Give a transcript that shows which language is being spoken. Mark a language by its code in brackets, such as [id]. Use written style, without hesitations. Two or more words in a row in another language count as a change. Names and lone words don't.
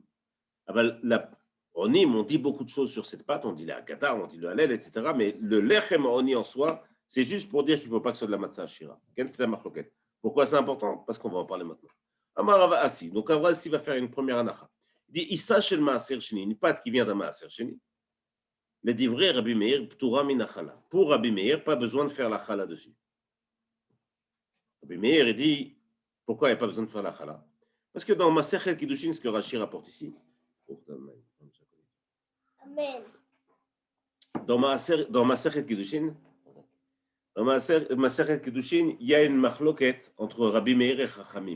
[fr] Onim, on dit beaucoup de choses sur cette pâte, on dit la gata, on dit le halel, etc. Mais le [he] לחם עוני [fr] en soi, c'est juste pour dire qu'il ne faut pas que ce soit de la [he] מצה עשירה. [fr] Quelle c'est la machloquette? Pourquoi c'est important? Parce qu'on va en parler maintenant. [he] אמר רבא אסי. [fr] Donc, Rava Assi va faire une première anacha. Il dit [he] עיסה של מעשר שני, [fr] une pâte qui vient d'un [he] מעשר שני. Les דברי רבי מאיר פטורה מן החלה. [fr] Pour Rabbi Meir, pas besoin de faire la chala dessus. Rabbi Meir, il dit pourquoi il n'y a pas besoin de faire la chala? Parce que dans [he] מסכת קידושין, [fr] ce que Rashi rapporte ici, [he] Amen. [fr] dans [he] מסכת קידושין, [fr] il y a une machloket entre Rabbi Meir et Chachamim.